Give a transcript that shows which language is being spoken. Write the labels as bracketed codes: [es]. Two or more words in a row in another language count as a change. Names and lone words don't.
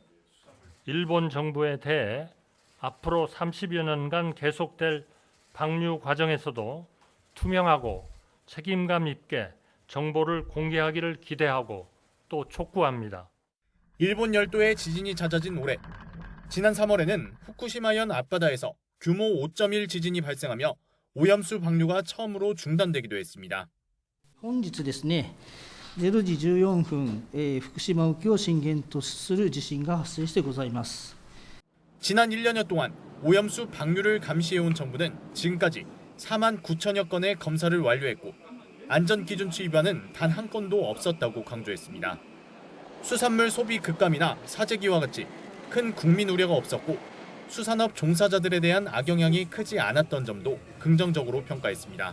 [ko] 일본 정부에 대해 앞으로 30여 년간 계속될 방류 과정에서도 투명하고 책임감 있게 정보를 공개하기를 기대하고 또 촉구합니다. 일본 열도에 지진이 잦아진 올해, 지난 3월에는 후쿠시마현 앞바다에서 규모 5.1 지진이 발생하며 오염수 방류가 처음으로 중단되기도 했습니다. [ja] 本日ですね、0時14分、福島沖を震源とする地震が発生してございます。 [ko] 지난 1년여 동안 오염수 방류를 감시해온 정부는 지금까지 4만 9천여 건의 검사를 완료했고 안전기준치 위반은 단 한 건도 없었다고 강조했습니다. 수산물 소비 급감이나 사재기와 같이 큰 국민 우려가 없었고 수산업 종사자들에 대한 악영향이 크지 않았던 점도 긍정적으로 평가했습니다.